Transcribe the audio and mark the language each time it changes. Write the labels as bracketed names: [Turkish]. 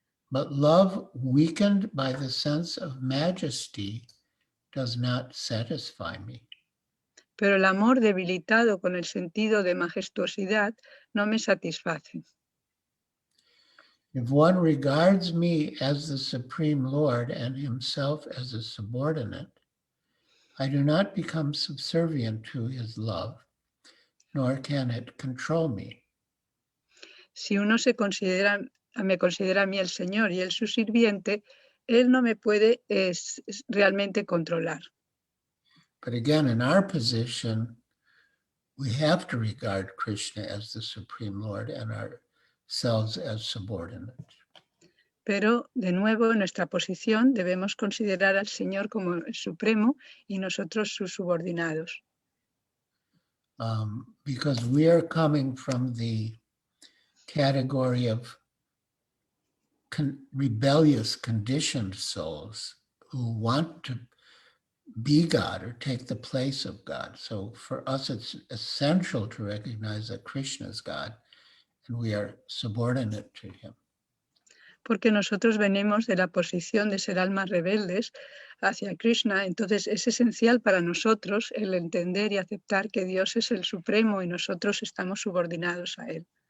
[English] But love weakened by the sense of majesty does not satisfy me. [Spanish] Pero el amor debilitado con el sentido de majestuosidad no me satisface. [English] If one regards me as the Supreme Lord and himself as a subordinate, I do not become subservient to his love, nor can it control me. [Spanish] Si uno me considera a mí el Señor y él su sirviente, él no me puede realmente controlar. [English] But again, in our position, we have to regard Krishna as the Supreme Lord and ourselves as subordinate. [Spanish] Pero, de nuevo, en nuestra posición debemos considerar al Señor como el Supremo y nosotros sus subordinados. [English] Because we are coming from the category of rebellious, conditioned souls who want to be God or take the place of God. So for us, it's essential to recognize that Krishna is God and we are subordinate to him. [Spanish] Porque nosotros venimos de la posición de ser almas rebeldes hacia Krishna, entonces es esencial para nosotros el entender y aceptar que Dios es el Supremo y nosotros estamos subordinados a Él.